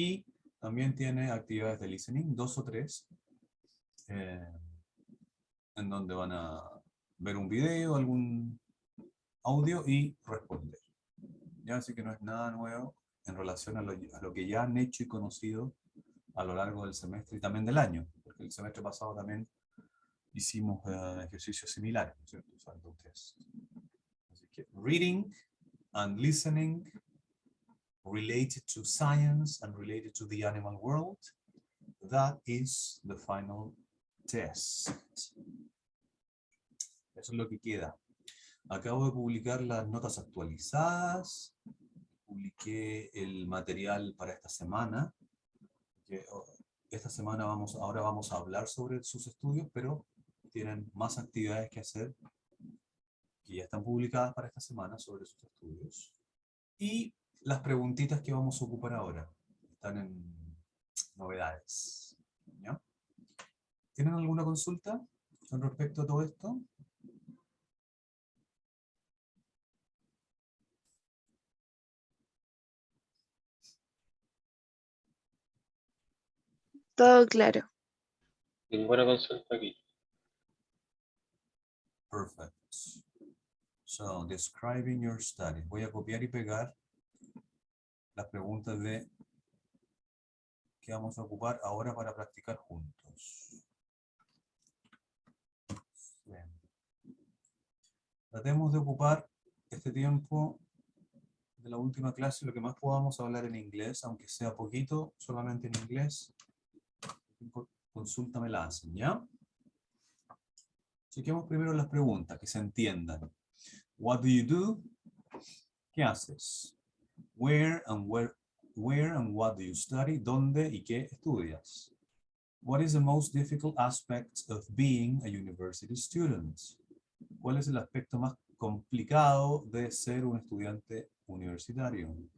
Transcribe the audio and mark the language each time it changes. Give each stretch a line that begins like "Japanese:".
Spanish: Y también tiene actividades de listening, 2 o 3, en donde van a ver un video, algún audio y responder. ¿Ya? Así que no es nada nuevo en relación a lo que ya han hecho y conocido a lo largo del semestre y también del año, porque el semestre pasado también hicimos ejercicios similares, ¿no es cierto? Usando un test. Así que
English: reading and listening related to science and related to the animal world, that is the final test.
Spanish: Eso es lo que queda. Acabo de publicar las notas actualizadas, publiqué el material para esta semana. Esta semana ahora vamos a hablar sobre sus estudios, pero tienen más actividades que hacer que ya están publicadas para esta semana sobre sus estudios. Y las preguntitas que vamos a ocupar ahora están en novedades. ¿Ya? ¿Tienen alguna consulta con respecto a todo esto? Todo claro. Ninguna consulta aquí.
English: Perfect. So, describing your study.
Spanish: Voy a copiar y pegar las preguntas que vamos a ocupar ahora para practicar juntos. Bien. Tratemos de ocupar este tiempo de la última clase lo que más podamos hablar en inglés, aunque sea poquito, solamente en inglés. Consulta me la hacen, ¿ya? Chequemos primero las preguntas, que se entiendan.
English: What do you do?
Spanish: ¿Qué haces?
English: Where and what do you study?
Spanish: ¿Dónde y qué estudias?
English: What is the most difficult aspect of being a university student?
Spanish: ¿Cuál es el aspecto más complicado de ser un estudiante universitario?